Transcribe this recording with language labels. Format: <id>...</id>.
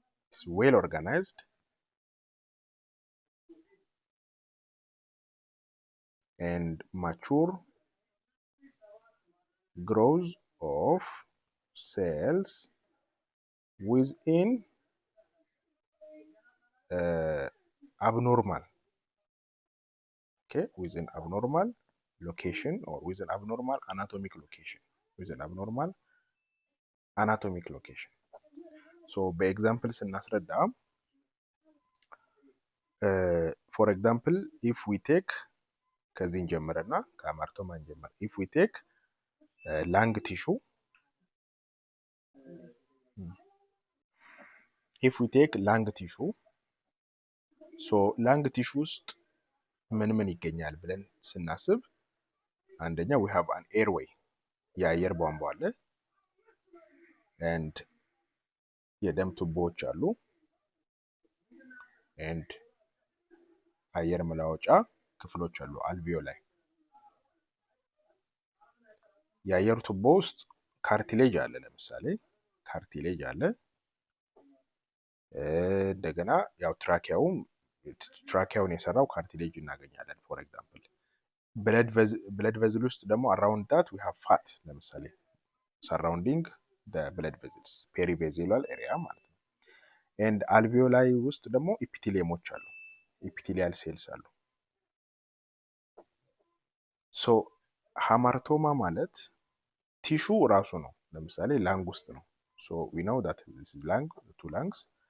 <en>It's well organized and mature growth of cells within abnormal, okay, within abnormal location or with an abnormal anatomic location, with an abnormal anatomic location. So</en> <am>በኤግዛምፕል ስናስረዳ</am> <en>for example if we take</en> <am>ከዚህ እንጀምርና ከአማርቶማ እንጀምር.</am> <en>if we take lung tissue, if we take lung tissue, so lung tissue</en> <am>ውስጥ ምን ይገኛል ብለን ስናስብ አንደኛ</am> <en>we have an airway,</en> <am>የአየር ቧንቧ አለ,</am> <en>and</en> <am>የደም ቱቦዎች አሉ,</am> <en>and</en> <am>አየር መለዋወጫ ክፍሎች አሉ አልቪዮላይ. የአየር ቱቦ ውስጥ ካርቲሌጅ አለ, ለምሳሌ ካርቲሌጅ አለ። እንደገና ያው ትራኪያውን የሰራው ካርቲሌጅ እናገኛለን.</am> <en>ፎር ኤግዛምፕል ብለድ ቬዝል ውስጥ ደግሞ አራውንድ ዳት ዊ ሃቭ ፋት፣</en> <am>ለምሳሌ ሰራውንዲንግ</am> <en>the blood vessels</en> <am>ፔሪቬዚላል ኤሪያ ማለት ነው። ኤንድ አልቪዮላይ ውስጥ ደግሞ ኢፒቴሊየሞች አሉ፣ ኢፒቴሊያል ሴልስ አሉ። ሶ ሃማርቶማ ማለት ቲሹ ራሱ ነው። ለምሳሌ ላንግ ውስጥ ነው።</am> <en>ሶ we know that this is lung, the two lungs.</en>